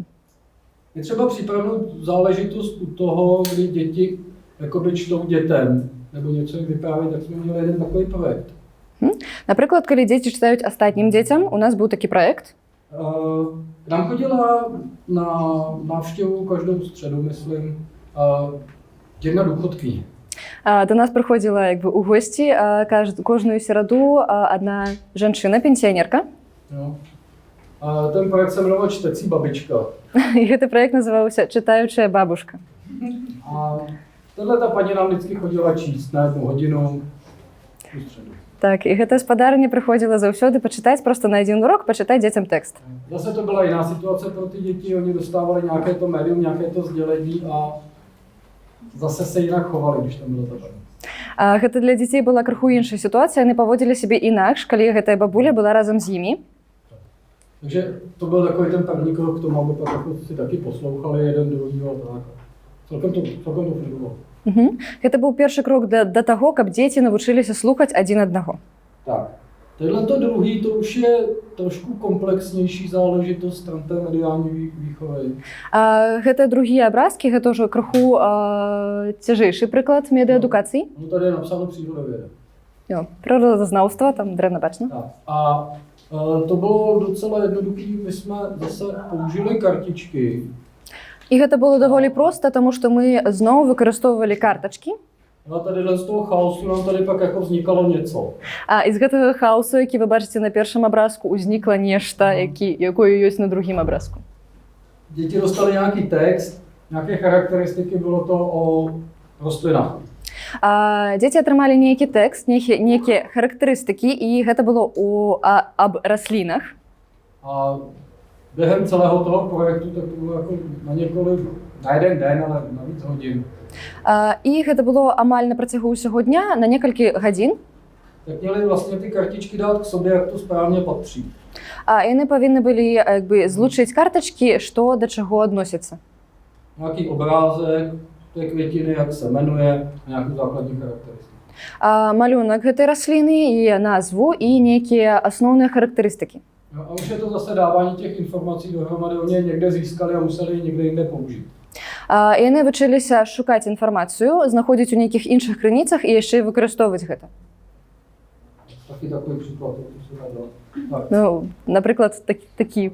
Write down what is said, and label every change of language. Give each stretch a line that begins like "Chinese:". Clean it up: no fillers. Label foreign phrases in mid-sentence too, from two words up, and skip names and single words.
Czech: Je třeba připravit záležitost u toho, kdy děti jakoby čtou dětem, nebo něco jim vyprávět, tak jsme měli jeden takový projekt.
Belarusian: Напрыклад, калі дзеці чытаюць астатнім дзецям, у нас быў такі праект.
Czech: K nám chodila na návštěvu každou středu, myslím, jedna důchodkyně.
Belarusian: До нас прыходзіла як бы у госці кожную сераду адна жанчына, пенсіянерка.
Czech: No. Ten projekt se jmenoval Čtecí babička.
Belarusian: І гэты праект называўся чытаючая бабушка.
Czech: A ta paní nám vždycky chodila číst na 1 hodinu v středu.
Belarusian: Так, і гэта спадарня прыходзіла заўсёды пачытаць просто на адзін урок, пачытаць дзецям тэкст.
Czech: Zase to byla jiná situace pro ty děti, oni dostávali nějaké to médium, nějaké to sdělení a zase se jinak chovali, když tam bylo to paní.
Belarusian: А гэта для дзяцей была крыху іншая сітуацыя, яны паводзілі сябе інакш, калі гэтая бабуля была разам з імі.
Czech: Takže to byl takový ten první krok k tomu, aby pak jako si taky poslouchali jeden druhýho a tak. Celkem to fungovalo.
Belarusian: Гэта быў першы крок да таго, каб дзеці навучыліся слухаць адзін аднаго.
Czech: Tak. Tohle to druhý, to už je trošku komplexnější záležitost stran té mediální výchovy.
Belarusian: Гэта другія абразкі, гэта ўжо крыху цяжэйшы прыклад медыаадукацыі.
Czech: No tady je napsáno přírodověda. Jo,
Belarusian: прыродазнаўства, там дрэнна бачна.
Czech: Tak. A to bylo docela jednoduché, my jsme zase použili kartičky.
Belarusian: І гэта было даволі проста, таму што мы зноў выкарыстоўвалі картачкі.
Czech: A tady z toho chaosu nám tady pak jako vznikalo něco.
Belarusian: А з гэтага хаосу, які вы бачыце на першым абразку, узнікла нешта, якое ёсць на другім абразку.
Czech: Děti dostali nějaký text, nějaké charakteristiky, bylo to o rostlinách.
Belarusian: Дзеці атрымалі нейкі тэкст, нейкія характарыстыкі, і гэта было аб раслінах.
Czech: A během celého toho projektu tak to bylo jako na jeden den, ale na víc hodin.
Belarusian: І гэта было амаль на працягу ўсяго дня, на некалькі гадзін.
Czech: Tak měli vlastně ty kartičky dát k sobě, jak to správně patří.
Belarusian: Яны павінны былі злучыць картачкі, што да чаго адносіцца.
Czech: Nějaký obrázek té květiny, jak se jmenuje, a nějakou základní charakteristiku.
Belarusian: Малюнак гэтай расліны і назву і нейкія асноўныя характарыстыкі.
Czech: No a už je to zase dávání těch informací dohromady, oni je někde získali a museli je někde jinde použít.
Belarusian: Яны вучыліся шукаць інфармацыю, знаходзіць у нейкіх іншых крыніцах і яшчэ выкарыстоўваць гэта.
Czech: Taky takový příklad, to se dá dělat. Tak,
Belarusian: Ну, напрыклад, такі.